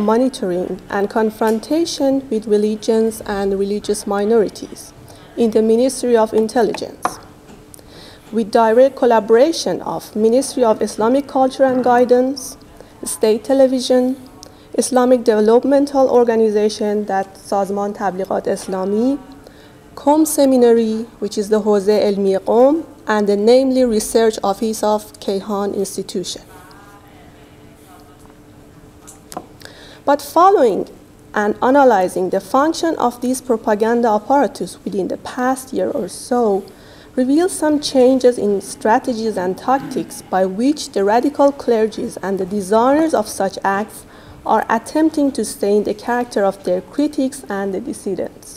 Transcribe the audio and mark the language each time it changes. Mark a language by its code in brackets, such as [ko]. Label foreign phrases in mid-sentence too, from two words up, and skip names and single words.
[en] Monitoring and Confrontation with Religions and Religious Minorities in the Ministry of Intelligence, with direct collaboration of Ministry of Islamic Culture and Guidance, State Television, Islamic Developmental Organization, that سازمان تبلیغات اسلامی, Qom Seminary, which is the حوزه علمی قم, and the namely Research Office of Kayhan Institution. But following and analyzing the function of these propaganda apparatus within the past year or so reveals some changes in strategies and tactics by which the radical clergies and the designers of such acts are attempting to stain the character of their critics and the dissidents.